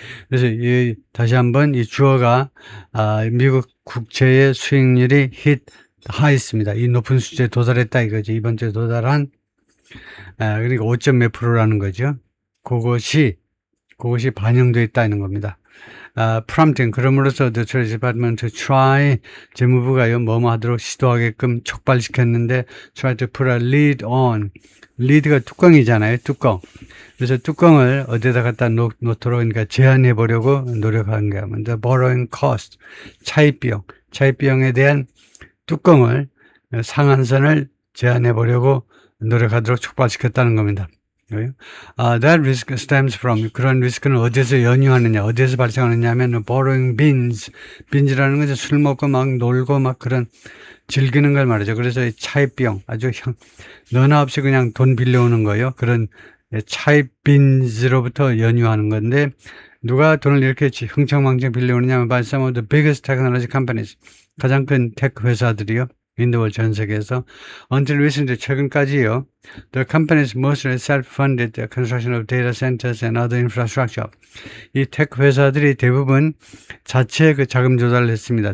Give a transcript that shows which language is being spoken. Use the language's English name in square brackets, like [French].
[Korean] 그래서 다시 한번 이 주어가 미국 국채의 수익률이 [English] hit high [Korean] 였습니다. 이 높은 수치에 도달했다 이거죠. 이번 주에 도달한 그러니까 5점 몇 프로라는 거죠. 그것이 반영되어 있다는 겁니다. [English] prompting, [Korean] 그럼으로써 [English] the Treasury Department to try, [Korean] 재무부가요, 뭐뭐 하도록 시도하게끔 촉발시켰는데, [English] try to put a lid on. [Korean] lid가 뚜껑이잖아요, 뚜껑. 그래서 뚜껑을 어디다 갖다 놓도록, 그러니까 제한해 보려고 노력한 거야. 먼저 [English] borrowing cost, [Korean] 차입비용에 대한 뚜껑을, 상한선을 제한해 보려고 노력하도록 촉발시켰다는 겁니다. [English] That risk stems from, [Korean] 그런 리스크는 어디에서 연유하느냐, 어디에서 발생하느냐 하면 borrowing binge라는 것은 술 먹고 막 놀고 막 그런 즐기는 걸 말이죠. 그래서 차입비용, 아주 너나 없이 그냥 돈 빌려오는 거예요. 그런 차입 binge로부터 연유하는 건데, 누가 돈을 이렇게 흥청망청 빌려오느냐 하면 [English] by some of the biggest technology companies, [Korean] 가장 큰 테크 회사들이요. 인도월 전 세계에서 [English] until recently [Korean] 최근까지요. [English] The companies mostly self-funded the construction of data centers and other infrastructure. [Korean] 이 테크 회사들이 대부분 자체 그 자금 조달을 했습니다.